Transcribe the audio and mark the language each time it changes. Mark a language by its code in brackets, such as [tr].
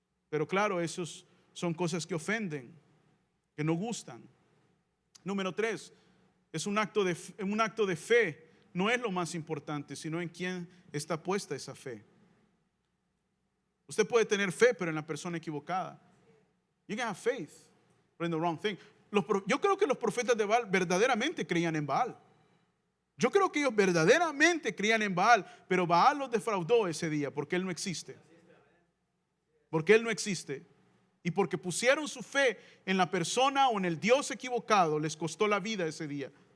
[es] Pero claro, esos son cosas que ofenden, que no gustan. Número 3, es un acto de fe, no es lo más importante, sino en quién está puesta esa fe. Usted puede tener fe, pero en la persona equivocada. [en] You can have faith, but in the wrong thing. [es] Yo creo que los profetas de Baal verdaderamente creían en Baal. Yo creo que ellos verdaderamente creían en Baal, pero Baal los defraudó ese día porque él no existe. Porque él no existe. Y porque pusieron su fe en la persona o en el Dios equivocado, les costó la vida ese día.